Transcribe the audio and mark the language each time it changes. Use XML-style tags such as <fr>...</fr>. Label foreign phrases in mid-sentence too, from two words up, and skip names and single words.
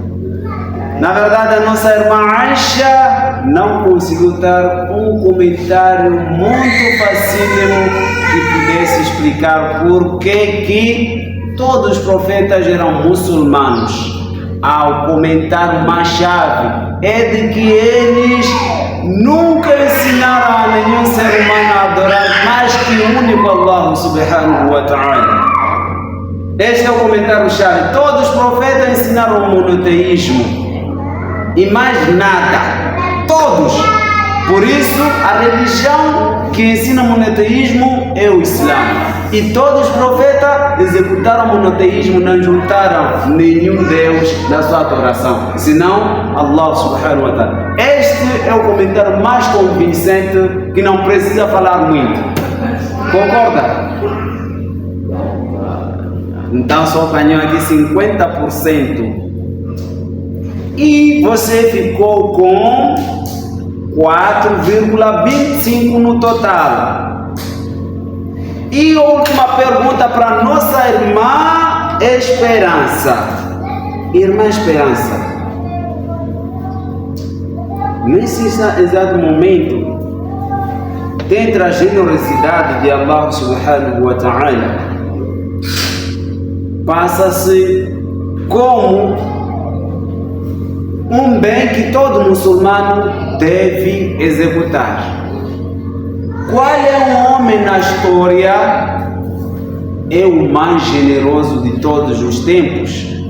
<pt>Na verdade, a nossa irmã Aisha não conseguiu dar um comentário muito facílimo que pudesse explicar por que todos os profetas eram muçulmanos. Ao comentário mais chave é de que eles nunca ensinaram a nenhum ser humano a adorar mais que o único Allah</pt> <ar>سبحانه وتعالى.</ar> <pt>Este é o comentário chave. Todos os profetas ensinaram o monoteísmo. E mais nada, todos. Por isso, a religião que ensina monoteísmo é o Islã. E todos os profetas executaram o monoteísmo, não juntaram nenhum Deus na sua adoração, senão Allah</pt> <ar>سبحانه وتعالى.</ar> <pt>Este é o comentário mais convincente, que não precisa falar muito. Concorda? Então só ganhou aqui 50%. E você ficou com 4,25 no total. E última pergunta para nossa irmã Esperança. Irmã Esperança, nesse exato momento, dentre a generosidade de Allah</pt> <ar>سبحانه وتعالى,</ar> <pt>passa-se como um bem que todo muçulmano deve executar. Qual é o homem na história é o mais generoso de todos os tempos?</pt>